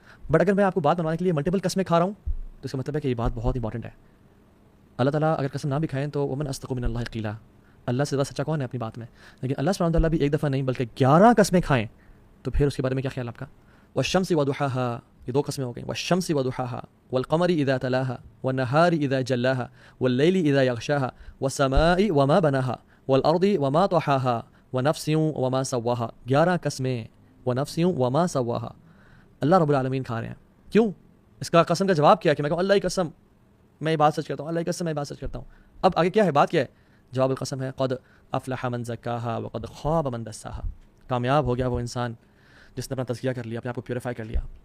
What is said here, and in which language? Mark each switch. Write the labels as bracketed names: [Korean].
[Urdu] But اگر میں آپ کو بات بنوانے کے لیے ملٹیپل قسمیں کھا رہا ہوں تو اس کا مطلب ہے کہ یہ بات بہت امپورٹنٹ ہے. اللہ تعالیٰ اگر قسم نہ بھی کھائیں تو [Arabic] ومن اصدق من اللہ قیلا، [Urdu] اللہ سے زیادہ سچا کون ہے اپنی بات میں. لیکن اللہ سبحانہ وتعالیٰ بھی ایک دفعہ نہیں بلکہ 11 قسمیں کھائیں تو پھر اس کے بارے میں کیا خیال آپ کا. [Arabic] والشمس وضحاها، [Urdu] یہ 2 قسمیں ہو گئیں. [Arabic] والشمس وضحاها والقمر اذا تلاها والنهار اذا جلاها والليل اذا يغشاها والسماء وما بناها والارض وما طحاها ونفس وما سواها. [Urdu] 11 قسمیں. [Arabic] ونفس وما سواها، [Urdu] اللہ رب العالمین کھا رہے ہیں. کیوں؟ اس کا قسم کا جواب کیا ہے کہ میں کہوں اللہ کی قسم میں یہ بات سچ کرتا ہوں، اللہ کی قسم میں یہ بات سچ کرتا ہوں. اب آگے کیا ہے، بات کیا ہے؟ جواب القسم ہے [Arabic] قد افلح من زکاها وقد خاب من دساها. [Urdu] کامیاب ہو گیا وہ انسان جس نے اپنا تزکیہ کر لیا، اپنے آپ کو پیوریفائی کر لیا.